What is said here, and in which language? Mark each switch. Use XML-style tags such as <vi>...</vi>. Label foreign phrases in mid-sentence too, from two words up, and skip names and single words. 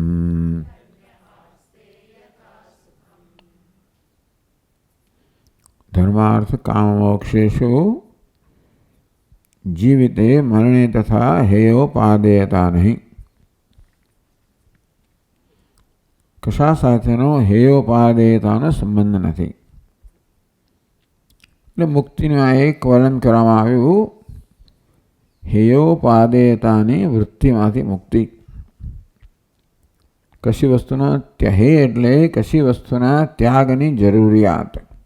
<sa>धर्मार्थ काम मोक्षेषु जीविते मरणे तथा हेयोपादेयता नहीं।</sa> <gu>कशा સાથેનો હેયોપાદેયતાનો સંબંધ નથી. એટલે મુક્તિનું આ એક વર્ણન કરવામાં આવ્યું. હેયોપાદેયતાની વૃત્તિમાંથી મુક્તિ. કશી વસ્તુનો હે એટલે કશી વસ્તુના ત્યાગની જરૂરિયાત.</gu>